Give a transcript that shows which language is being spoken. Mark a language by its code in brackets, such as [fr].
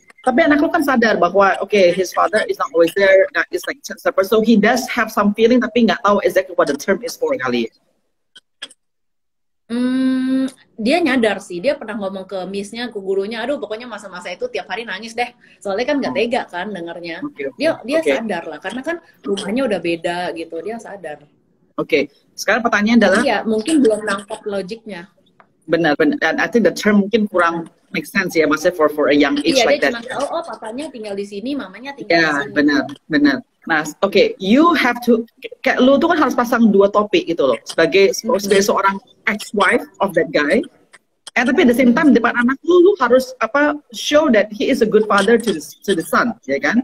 [id] Tapi anak lu kan sadar bahwa [en] okay, his father is not always there, that is like so he does have some feeling [id] tapi nggak tahu [en] exactly what the term is for kali. [id] Dia nyadar sih, dia pernah ngomong ke miss-nya, ke gurunya, aduh pokoknya masa-masa itu tiap hari nangis deh, soalnya kan nggak tega kan dengernya. Dia sadar lah, karena kan rumahnya udah beda gitu, dia sadar. Oke, sekarang pertanyaan adalah, ya mungkin belum nangkap logiknya. Benar, dan [en] I think the term [id] mungkin kurang make sense ya, maksudnya [en] for a young age like that. [id] Iya, dia cuma tahu, oh papanya tinggal di sini, mamanya tinggal di sini. Ya, benar. Nah, oke, you have to, kayak lu tuh kan harus pasang dua topik gitu loh, sebagai seorang ex-wife of that guy, tapi at the same time depan anak lu harus [en] show that he is a good father to the son, [id] ya kan?